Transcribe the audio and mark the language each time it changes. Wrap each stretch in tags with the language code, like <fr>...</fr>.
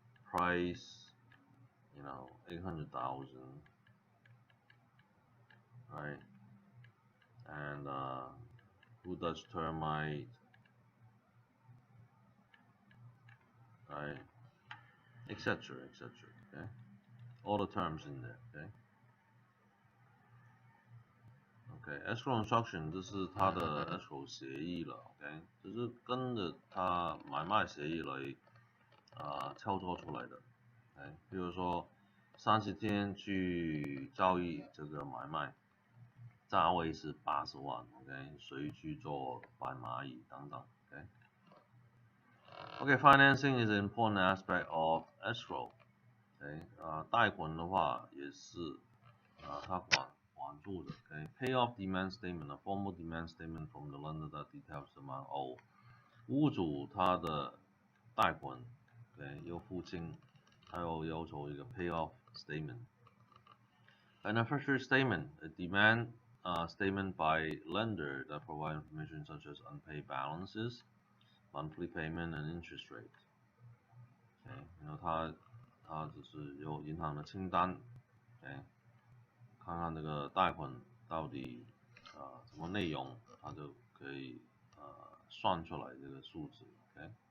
<en>Price, 800,000, right? And who does termite, right? Etc. Okay, all the terms in there. Okay.</en> <zh>OK，escrow instruction 这是它的 escrow 协议了 ，OK， 就是跟着它买卖协议来操作出来的。 OK， 比如说30天去交易这个买卖，价位是80万 ，OK， 谁去做白蚂蚁等等 ，OK。OK，</zh> <en>financing is an important aspect of escrow。</en> <zh>OK， 贷款的话也是它管住的。</zh> <en>OK，pay off demand statement，a formal demand statement from the lender that details the amount owed。</en> <zh>屋主他的贷款，OK， 要付清，还有要求一个</zh> <en>pay off statement。Beneficiary statement, a demand statement by lender that provide information such as unpaid balances, monthly payment and interest rate。</en> <zh>OK， 然后它就是有银行的清单。 OK，看看这个贷款到底什么内容，它就可以算出来这个数字。 OK。</zh>